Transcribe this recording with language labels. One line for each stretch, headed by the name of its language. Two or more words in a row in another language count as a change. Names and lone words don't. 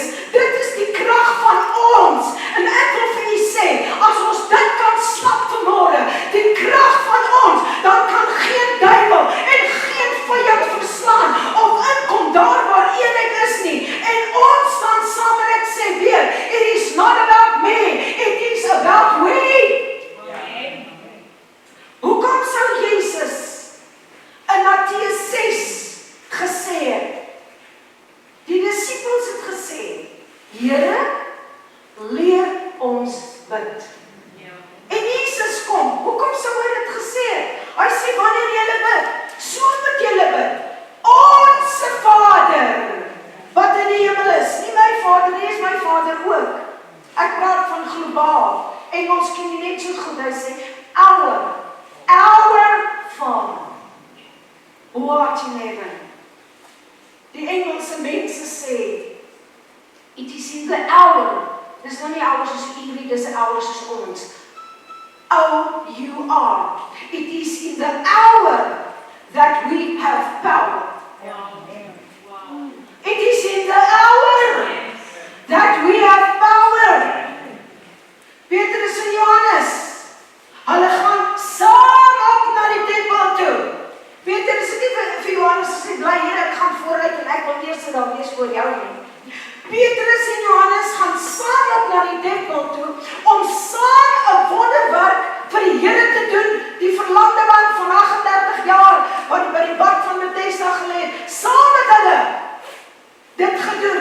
Afrikaans: Dit is die krag van ons. En ek wil vir u sê, as ons dit kan snap vanmôre, die krag van ons, dan kan geen duiwel en geen vyand verslaan of inkom daar waar eenheid is nie. En ons staan saam en ek sê weer,
English: it is not about me, it is about we.
Afrikaans: Hoekom sou Jesus in Matteus 6 gesê het? Die disippels het gesê, Here, leer ons bid. En Jesus kom, hoekom sou hy dit gesê het? Hy sê, wanneer julle bid, so moet julle bid. Onse Vader, wat in die hemel is, nie my Vader, nie is my Vader ook. Ek praat van globaal, Engels ken jy net so goed, hy sê,
English: our Father, who art in heaven.
Afrikaans: Die Engelse mense sê,
English: it is in the hour,
Afrikaans: dis nou nie hours soos Ingrid, dis hours soos ons.
English: O-U-R, it is in the hour that we have power. It is in the hour that we have power.
Afrikaans: Petrus en Johannes, hulle gaan saam op na die tempel toe. Petrus het nie vir Johannes gesê, bly hier, ek gaan vooruit en ek wil eers daar wees voor jou nie. Petrus en Johannes gaan saam op na die tempel toe, om saam 'n wonderwerk vir die Here te doen, die verlamde man van 38 jaar, wat by die bad van Bethesda gelê het, saam met hulle dit gedoen.